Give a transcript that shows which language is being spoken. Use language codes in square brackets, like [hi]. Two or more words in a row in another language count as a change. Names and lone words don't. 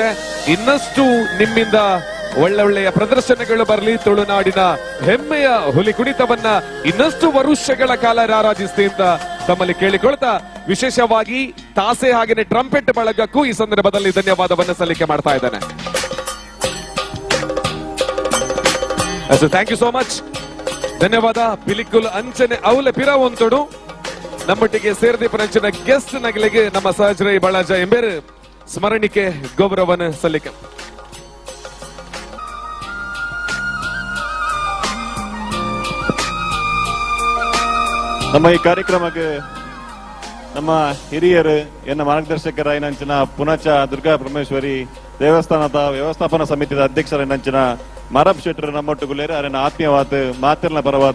[kn] ಇನ್ನಷ್ಟು ನಿಮ್ಮಿಂದ ಒಳ್ಳೊಳ್ಳೆಯ ಪ್ರದರ್ಶನಗಳು ಬರಲಿ, ತುಳುನಾಡಿನ ಹೆಮ್ಮೆಯ ಹುಲಿ ಕುಣಿತವನ್ನ ಇನ್ನಷ್ಟು ವರುಷಗಳ ಕಾಲ ಆರಾಧಿಸ್ತಿ ಅಂತ ತಮ್ಮಲ್ಲಿ ಕೇಳಿಕೊಳ್ತಾ ವಿಶೇಷವಾಗಿ ತಾಸೆ ಹಾಗೆಯೇ ಟ್ರಂಪೆಟ್ ಬಳಗಕ್ಕೂ ಈ ಸಂದರ್ಭದಲ್ಲಿ ಧನ್ಯವಾದವನ್ನು ಸಲ್ಲಿಕೆ ಮಾಡ್ತಾ ಇದ್ದೇನೆ. [en] Thank you so much. [kn] ಧನ್ಯವಾದ. [tcy] ಪಿಲಿಕುಲ್ ಅಂಚನೆ ಅವಲ ಪಿರವಂತೋಡು ನಮ್ಮೊಟ್ಟಿಗೆ ಸೇರಿದ ಗೆಸ್ಟ್ ನಗಲಿಗೆ ನಮ್ಮ ಸಹಜರೈ ಬಳಾಜ ಎಂಬೇರು ಸ್ಮರಣಿಕೆ ಗೌರವವನ್ನು ಸಲ್ಲಿಕೆ. ನಮ್ಮ ಈ ಕಾರ್ಯಕ್ರಮಕ್ಕೆ ನಮ್ಮ ಹಿರಿಯರು ಎನ್ನ ಮಾರ್ಗದರ್ಶಕರಾಯಿನಂಚಿನ ಪುಣಚ ದುರ್ಗಾ ಪರಮೇಶ್ವರಿ ದೇವಸ್ಥಾನದ ವ್ಯವಸ್ಥಾಪನಾ ಸಮಿತಿಯ ಅಧ್ಯಕ್ಷರಾಯಿನಂಚಿನ ಮಾರಪ್ಪ ಶೆಟ್ಟರು ನಮ್ಮೊಟ್ಟುಗುಳ್ಳೇರು ಅರನ ಆತ್ಮೀಯವಾತ್ ಮಾತಿರ್ನ ಪರವಾತ್